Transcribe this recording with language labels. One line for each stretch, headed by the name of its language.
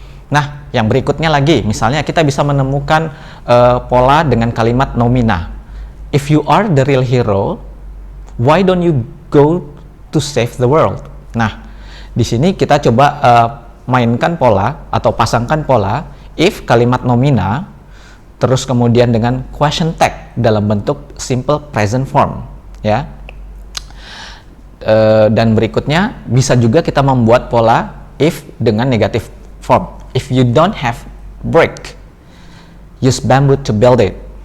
Indonesian: Nah, yang berikutnya lagi, misalnya kita bisa menemukan pola dengan kalimat nomina.
English: If you are the real hero, why don't you go to save the world?
Indonesian: Nah, di sini kita coba mainkan pola atau pasangkan pola if kalimat nomina terus kemudian dengan question tag dalam bentuk simple present form, ya. Dan berikutnya bisa juga kita membuat pola if dengan negative form.
English: If you don't have brick, use bamboo to build it.